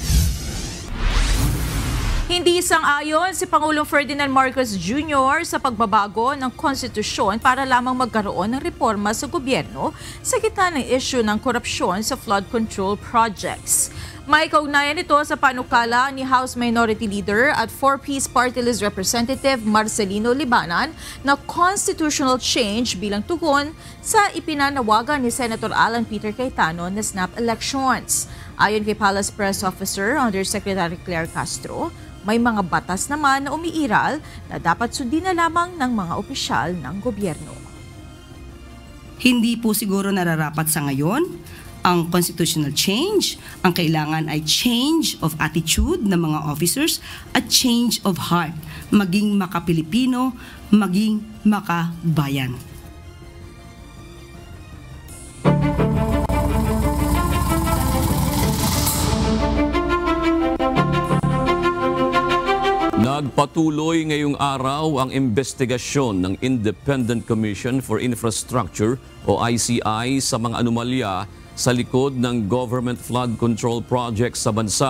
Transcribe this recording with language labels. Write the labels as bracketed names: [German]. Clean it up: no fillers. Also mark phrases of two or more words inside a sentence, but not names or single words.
[Filipino] Hindi sang-ayon si Pangulong Ferdinand Marcos Jr. sa pagbabago ng konstitusyon para lamang magkaroon ng reforma sa gobyerno sa gitna ng issue ng korupsyon sa [English] flood control projects. [Filipino] May kaugnayan ito sa panukala ni House Minority Leader at 4-piece Party List Representative Marcelino Libanan na [English] constitutional change [Filipino] bilang tugon sa ipinanawagan ni Senator Alan Peter Cayetano na [English] snap elections. [Filipino] Ayon kay Palace Press Officer Undersecretary Claire Castro, may mga batas naman na umiiral na dapat sundin na lamang ng mga opisyal ng gobyerno. Hindi po siguro nararapat sa ngayon ang [English] constitutional change. [Filipino] Ang kailangan ay [English] change of attitude [Filipino] ng mga officers at [English] change of heart, [Filipino] maging maka-Pilipino, maging makabayan. Nagpatuloy ngayong araw ang investigasyon ng Independent Commission for Infrastructure o ICI sa mga anomalya sa likod ng [English] government flood control project [Filipino] sa bansa.